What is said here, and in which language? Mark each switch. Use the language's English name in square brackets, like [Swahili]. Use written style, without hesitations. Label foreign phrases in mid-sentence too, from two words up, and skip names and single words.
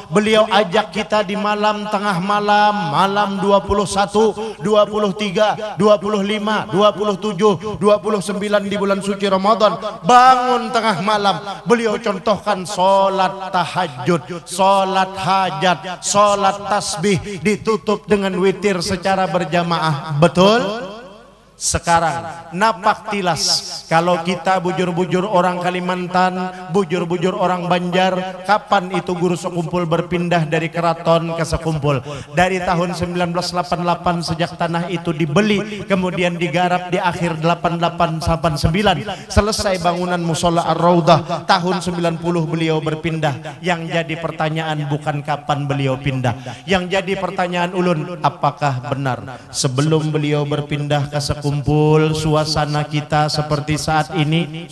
[Indonesian] Beliau ajak kita di malam tengah malam, malam 21, 23, 25, 27, 29 di bulan suci Ramadan, bangun tengah malam. Beliau contohkan solat tahajud, solat hajat, solat tasbih ditutup dengan witir secara berjamaah. Betul? Sekarang napak tilas, kalau kita bujur-bujur orang Kalimantan, bujur-bujur orang Banjar, kapan itu Guru Sekumpul berpindah dari keraton ke Sekumpul? Dari tahun 1988 sejak tanah itu dibeli, kemudian digarap di akhir 88-89, selesai bangunan musola Ar-Raudhah tahun 90 beliau berpindah. Yang jadi pertanyaan bukan kapan beliau pindah, yang jadi pertanyaan ulun, apakah benar sebelum beliau berpindah ke Sekumpul suasana kita seperti saat ini?